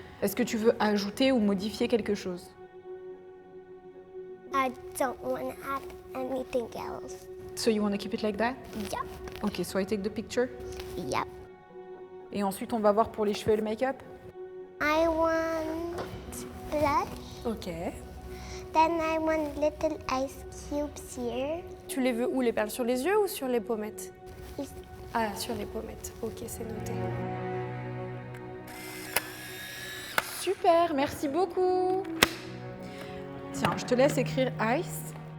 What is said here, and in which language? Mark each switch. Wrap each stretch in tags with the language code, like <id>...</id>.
<fr>Est-ce que tu veux ajouter ou modifier quelque chose?</fr> <en>I don't want to add anything else. So you want to keep it like that? Yep, Ok, so I take the picture. yep.</en> <fr>Et ensuite, on va voir pour les cheveux et le make-up.</fr> <en>I want blush. Ok. Then I want little ice cubes here.</en> <fr>Tu les veux où, les perles? Sur les yeux ou sur les pommettes?</fr> <en>Is-</en> <fr>Ah, sur les pommettes. Ok, c'est noté. Super, merci beaucoup. Tiens, je te laisse écrire Ice.</fr>